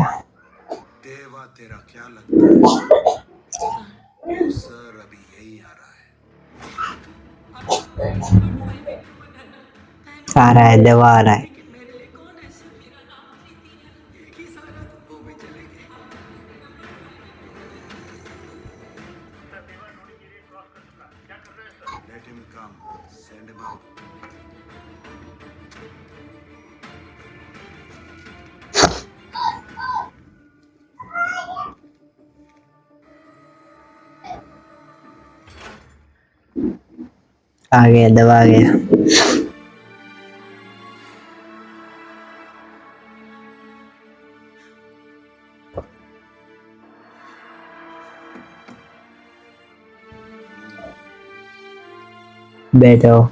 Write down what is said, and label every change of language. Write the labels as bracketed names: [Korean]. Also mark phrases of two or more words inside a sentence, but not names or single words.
[Hindi] देवा तेरा क्या लगता है? वो सर अभी यही आ रहा है। आ रहा है, देवा आ रहा है। लेकिन मेरे लिए कौन है सर? मेरा नाम प्रीति है। एक ही सारा तो वो भी चलेंगे। [English] Let him come. Send him out. [Hindi] आ गया, देवा आ गया। बैठो।